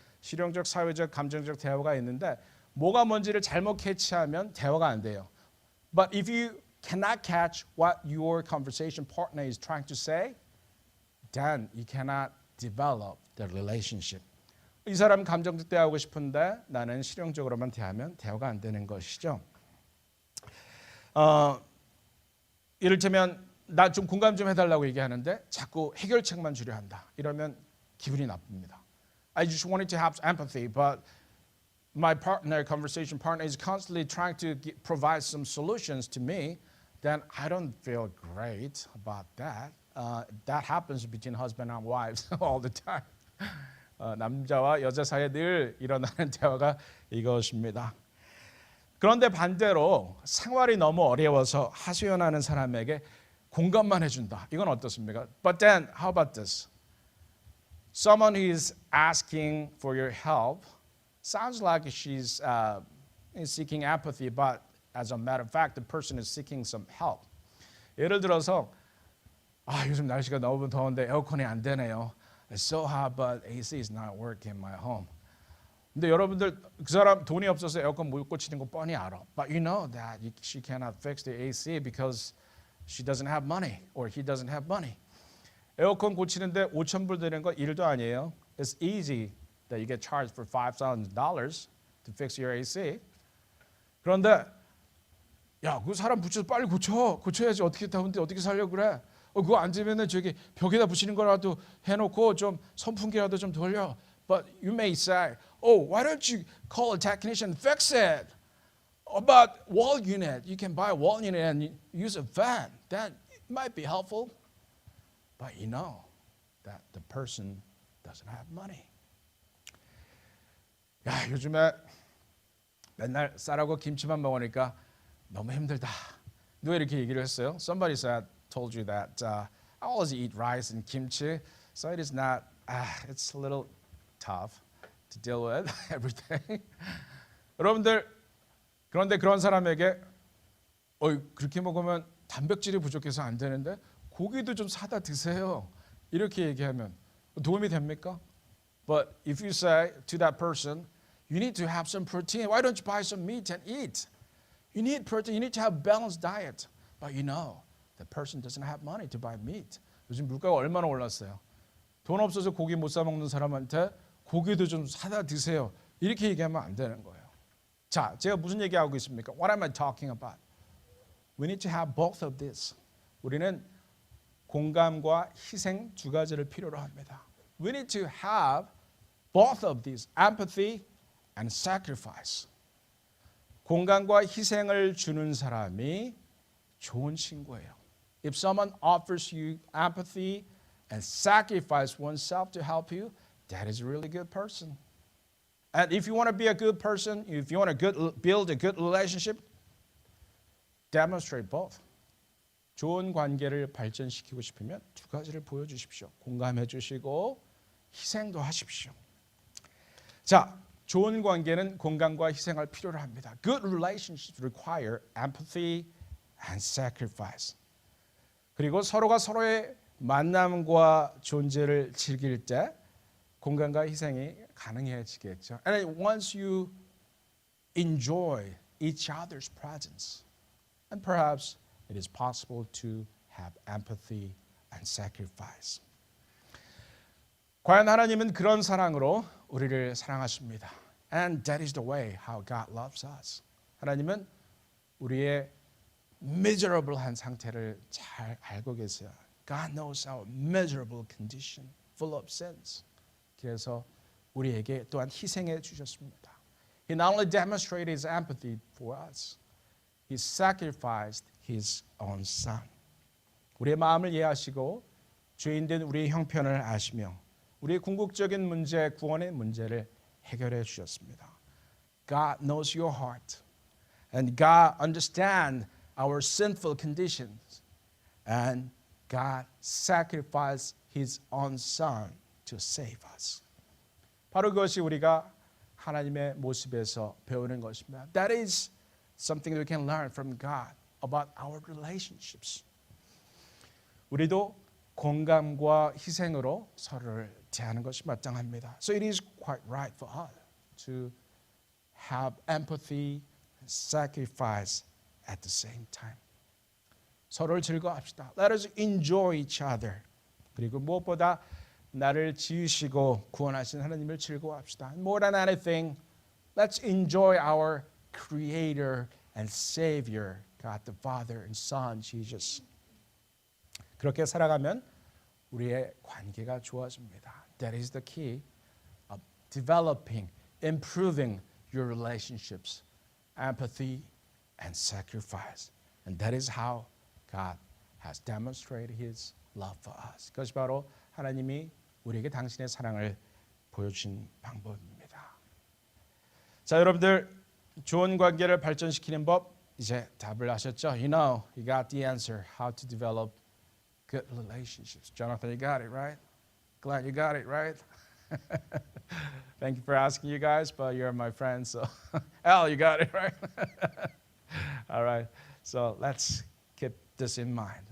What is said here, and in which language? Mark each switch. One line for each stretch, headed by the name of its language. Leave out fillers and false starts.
Korean: 실용적, 사회적, 감정적 대화가 있는데 뭐가 뭔지를 잘못 캐치하면 대화가 안 돼요.
English: But if you cannot catch what your conversation partner is trying to say, then you cannot develop the relationship.
Korean: 이 사람 감정적 대화하고 싶은데 나는 실용적으로만 대하면 대화가 안 되는 것이죠. 이를테면 나 좀 공감 좀 해달라고 얘기하는데 자꾸 해결책만 주려 한다. 이러면 기분이 나쁩니다.
English: I just wanted to have empathy, but my partner, conversation partner, is constantly trying to provide some solutions to me. Then I don't feel great about that. That happens between husband and wives all the time.
Korean: 남자와 여자 사이에 늘 일어나는 대화가 이것입니다. 그런데 반대로 생활이 너무 어려워서 하소연하는 사람에게 공감만 해준다. 이건 어떻습니까?
English: But then, how about this? Someone who is asking for your help sounds like she's seeking empathy, but as a matter of fact, the person is seeking some help.
Korean: 예를 들어서 요즘 날씨가 너무 더운데 에어컨이 안 되네요.
English: It's so hot, but AC is not working in my home.
Korean: 근데 여러분들 그 사람 돈이 없어서 에어컨 못 고치는 거 뻔히 알아.
English: But you know that she cannot fix the AC because she doesn't have money or he doesn't have money.
Korean: 에어컨 고치는데 5,000불 드는 거 일도 아니에요.
English: It's easy that you get charged for $5,000 to fix your AC.
Korean: 그런데 야, 그 사람 붙여서 빨리 고쳐야지. 어떻게 다운데 어떻게 살려고 그래? 그거 안 되면은 저기 벽에다 붙이는 거라도 해놓고 좀 선풍기라도 좀 돌려.
English: But you may say, why don't you call a technician and fix it? About wall unit, you can buy a wall unit and use a fan. That might be helpful. But you know that the person doesn't have money.
Korean: 야, 요즘에 맨날 쌀하고 김치만 먹으니까 너무 힘들다. 누가 이렇게 얘기를 했어요?
English: Somebody said, told you that I always eat rice and kimchi, so it is not. It's a little tough to deal with every day.
Korean: 여러분들 그런데 그런 사람에게 그렇게 먹으면 단백질이 부족해서 안 되는데 고기도 좀 사다 드세요. 이렇게 얘기하면 도움이 됩니까?
English: But if you say to that person, you need to have some protein. Why don't you buy some meat and eat? You need protein. You need to have a balanced diet. But you know, the person doesn't have money to buy meat.
Korean: 요즘 물가가 얼마나 올랐어요. 돈 없어서 고기 못 사 먹는 사람한테 고기도 좀 사다 드세요. 이렇게 얘기하면 안 되는 거예요. 자, 제가 무슨 얘기하고 있습니까?
English: What am I talking about? We need to have both of this.
Korean: 우리는 공감과 희생 두 가지를 필요로 합니다.
English: We need to have both of these, empathy and sacrifice.
Korean: 공감과 희생을 주는 사람이 좋은 친구예요.
English: If someone offers you empathy and sacrifice oneself to help you, that is a really good person. And if you want to be a good person, if you want to build a good relationship, demonstrate both.
Korean: 좋은 관계를 발전시키고 싶으면 두 가지를 보여주십시오. 공감해 주시고 희생도 하십시오. 자, 좋은 관계는 공감과 희생을 필요로 합니다.
English: Good relationships require empathy and sacrifice.
Korean: 그리고 서로가 서로의 만남과 존재를 즐길 때 공감과 희생이 가능해지겠죠.
English: And once you enjoy each other's presence, and perhaps it is possible to have empathy and sacrifice.
Korean: 과연 하나님은 그런 사랑으로 우리를 사랑하십니다.
English: And that is the way how God loves us.
Korean: 하나님은 우리의 miserable한 상태를 잘 알고 계세요.
English: God knows our miserable condition, full of sins.
Korean: 그래서 우리에게 또한 희생해 주셨습니다.
English: He not only demonstrated his empathy for us, he sacrificed his own son.
Korean: 우리의 마음을 이해하시고 죄인된 우리의 형편을 아시며 우리의 궁극적인 문제, 구원의 문제를 해결해 주셨습니다.
English: God knows your heart, and God understands our sinful conditions, and God sacrificed His own Son to save us.
Korean: 바로 그것이 우리가 하나님의 모습에서 배우는 것입니다.
English: That is something we can learn from God about our relationships.
Korean: 우리도 공감과 희생으로 서로를 대하는 것이 마땅합니다.
English: So it is quite right for us to have empathy and sacrifice at the same time.
Korean: 서로를 즐거워합시다.
English: Let us enjoy each other.
Korean: 그리고 무엇보다 나를 지으시고 구원하신 하나님을 즐거워합시다.
English: More than anything, let's enjoy our Creator and Savior, God the Father and Son, Jesus.
Korean: 그렇게 살아가면 우리의 관계가 좋아집니다.
English: That is the key of developing, improving your relationships, empathy and sacrifice. And that is how God has demonstrated His love for us.
Korean: 그것이 바로 하나님이 우리에게 당신의 사랑을 보여주신 방법입니다. 자, 여러분들 좋은 관계를 발전시키는 법 이제 답을 하셨죠?
English: You know, you got the answer. How to develop good relationships. Jonathan, you got it, right? Glad you got it, right? Thank you for asking, you guys, but you're my friends, so Al, you got it, right? All right, so let's keep this in mind.